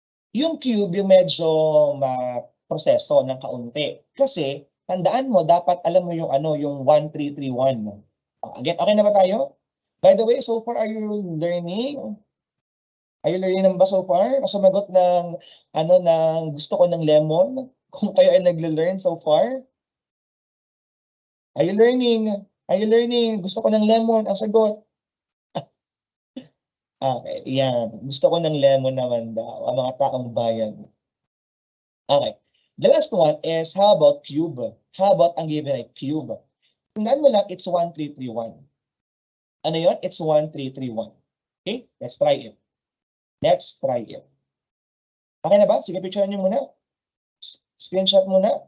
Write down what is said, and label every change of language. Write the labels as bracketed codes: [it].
[tl] Yung cube, yung medyo ma-proseso ng kaunti. Kasi, tandaan mo, dapat alam mo yung yung 1331. Again, okay na ba tayo? [en] By the way, so far, are you learning? Are you learning ba so far? [tl] Sumagot ng, ng gusto ko ng lemon? Kung kayo ay nagle-learn so far? [en] Are you learning? Are you learning? [tl] Gusto ko ng lemon. Ang sagot. Okay, yan. Gusto ko ng lemon naman daw, ang mga taong bayan. Okay. [en] The last one is, how about cube? How about [tl] ang given ay cube? Tandaan mo lang, [en] it's 1331. [tl] Ano yun? [en] It's 1331. Okay? Let's try it. Let's try it. [tl] Okay na ba? Sige, picture nyo muna. Screenshot muna.